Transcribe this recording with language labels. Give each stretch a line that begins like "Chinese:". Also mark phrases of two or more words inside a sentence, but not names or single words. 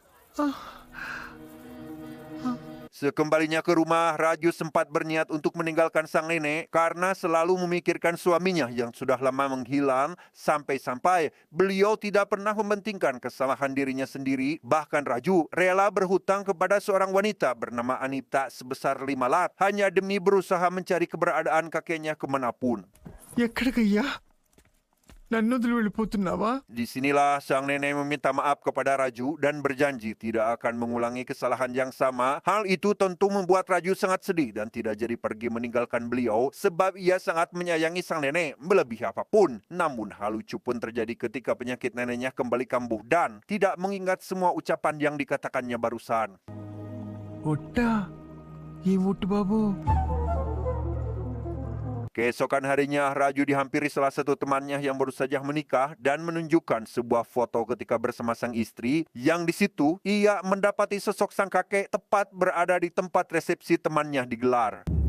Indonesian: Sekembalinya ke rumah, Raju sempat berniat untuk meninggalkan sang nenek karena selalu memikirkan suaminya yang sudah lama menghilang, sampai-sampai beliau tidak pernah mementingkan kesalahan dirinya sendiri. Bahkan Raju rela berhutang kepada seorang wanita bernama Anita sebesar 5 lak hanya demi berusaha mencari keberadaan kakeknya kemanapun.
Telugu: ఎక్కడికయ్యా నన్ను వదిలి వెళ్ళిపోతున్నావా?
Indonesian: Disinilah sang nenek meminta maaf kepada Raju dan berjanji tidak akan mengulangi kesalahan yang sama. Hal itu tentu membuat Raju sangat sedih dan tidak jadi pergi meninggalkan beliau sebab ia sangat menyayangi sang nenek melebihi apapun. Namun hal lucu pun terjadi ketika penyakit neneknya kembali kambuh dan tidak mengingat semua ucapan yang dikatakannya barusan.
Telugu: ఒట్టా ఈ ఒట్టు బాబు.
Indonesian: Keesokan harinya, Raju dihampiri salah satu temannya yang baru saja menikah dan menunjukkan sebuah foto ketika bersama sang istri yang di situ ia mendapati sosok sang kakek tepat berada di tempat resepsi temannya digelar.